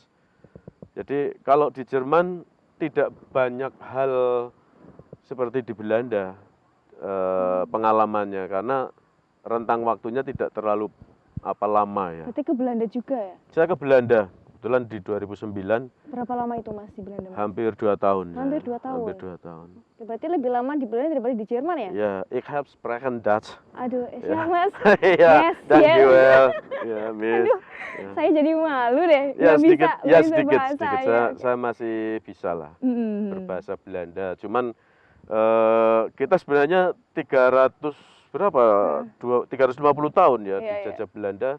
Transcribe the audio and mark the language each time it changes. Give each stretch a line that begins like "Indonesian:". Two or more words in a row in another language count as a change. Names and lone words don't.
Indonesian: Jadi kalau di Jerman tidak banyak hal seperti di Belanda pengalamannya, karena rentang waktunya tidak terlalu lama ya. Berarti ke Belanda juga ya? Saya ke Belanda. Kebetulan di 2009. Berapa lama itu Mas di Belanda? Mas? Hampir 2 tahun. Hampir 2 tahun? Hampir 2 tahun. Berarti lebih lama di Belanda daripada di Jerman ya? Ya,
Dutch: ik heb spreken Dutch.
Indonesian: Aduh, siap Mas. Iya, dankjewel. Ya, Miss. Aduh, saya jadi malu deh. Ya, sedikit, sedikit. Saya masih bisa lah berbahasa Belanda. Cuman kita sebenarnya 350 tahun ya dijajah Belanda.